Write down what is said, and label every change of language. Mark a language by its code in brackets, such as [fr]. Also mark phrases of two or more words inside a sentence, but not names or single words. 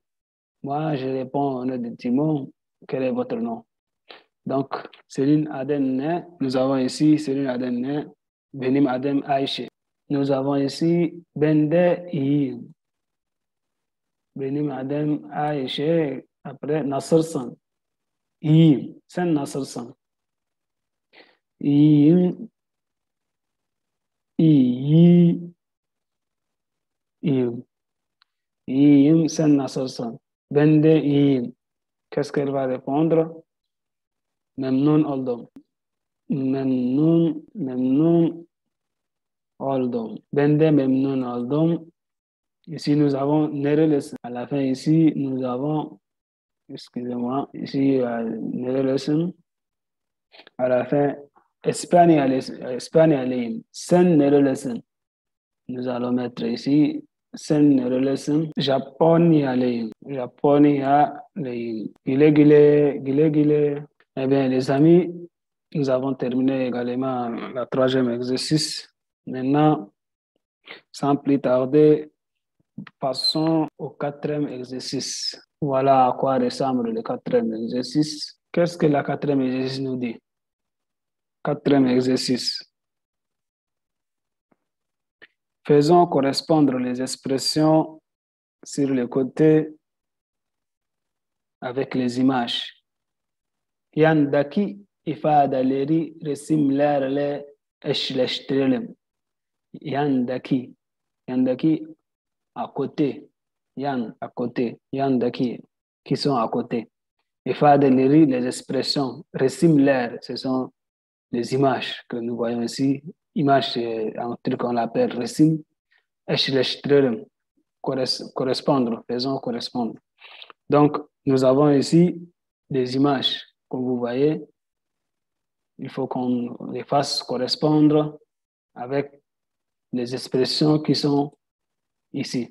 [fr] Moi, je réponds au nom de Timon. Quel est votre nom? Donc, [tr] senin adın ne? [fr] Nous avons ici [tr] senin adın ne? Benim adım Ayşe. [fr] Nous avons ici [tr] ben de iyiyim. Benim adım Ayşe. Après, nasılsın? İyiyim. Sen nasılsın? İyiyim. İyiyim. İyiyim. Sen nasılsın? Ben de iyiyim. [fr] Qu'est-ce qu'elle va répondre? [tr] Memnun oldum. Memnun oldum. Ben de memnun oldum. [fr] Ici, nous avons nerelisin. À la fin, ici, nous avons, excusez-moi, ici, nerelisin. À la fin, [tr] Espagnoliyim. Sen nerelisin? [fr] Nous allons mettre ici, [tr] sen nerelisin? Japonyaliyim. Japonyaliyim. Güle güle, güle güle. [fr] Eh bien, les amis, nous avons terminé également la troisième exercice. Maintenant, sans plus tarder, passons au quatrième exercice. Voilà à quoi ressemble le quatrième exercice. Qu'est-ce que la quatrième exercice nous dit? Quatrième exercice. Faisons correspondre les expressions sur le côté avec les images. [tr] Yandaki ifadeleri resimlerle eşleştirelim. [fr] Yandaki à côté. Yan à côté. Yandaki qui sont à côté. Ifadeleri, les expressions. Resimler, ce sont les images que nous voyons ici. Image, en turc, on l'appelle resim. [tr] Eşleştirelim. [fr] Correspondre. Faisons correspondre. Donc, nous avons ici des images. Comme vous voyez, il faut qu'on les fasse correspondre avec les expressions qui sont ici.